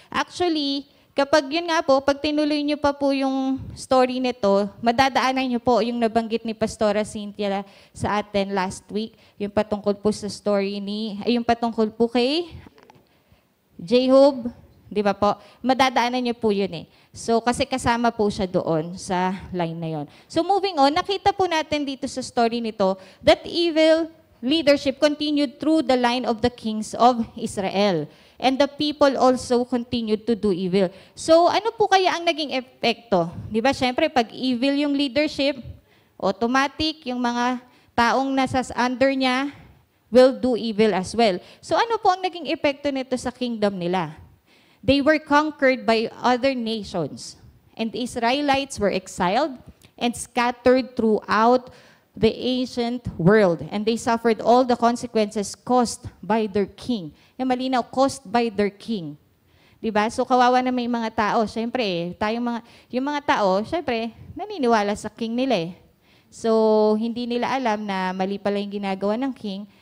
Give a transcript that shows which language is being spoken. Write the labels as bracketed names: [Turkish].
[Filipino] Actually, kapag yun nga po, pag tinuloy nyo pa po yung story nito, madadaanan nyo po yung nabanggit ni Pastora Cynthia sa atin [English] last week, [Filipino] yung patungkol po sa story yung patungkol po kay Jehob, di ba po? Madadaanan nyo po yun So, kasi kasama po siya doon sa line na yon. [English] So, moving on, [Filipino] nakita po natin dito sa story nito [English] that evil leadership continued through the line of the kings of Israel. And the people also continued to do evil. [Filipino] So, ano po kaya ang naging epekto? Di ba, syempre, pag evil yung leadership, automatic yung mga taong nasa under niya [English] will do evil as well. [Filipino] So, ano po ang naging epekto nito sa kingdom nila? [English] They were conquered by other nations, and the Israelites were exiled and scattered throughout the ancient world, and they suffered all the consequences caused by their king. [Filipino] Yung malinaw, [English] caused by their king. [Filipino] Diba? So kawawa na may mga tao. Siyempre, yung mga tao, siyempre, naniniwala sa king nila So, hindi nila alam na mali pala yung ginagawa ng king.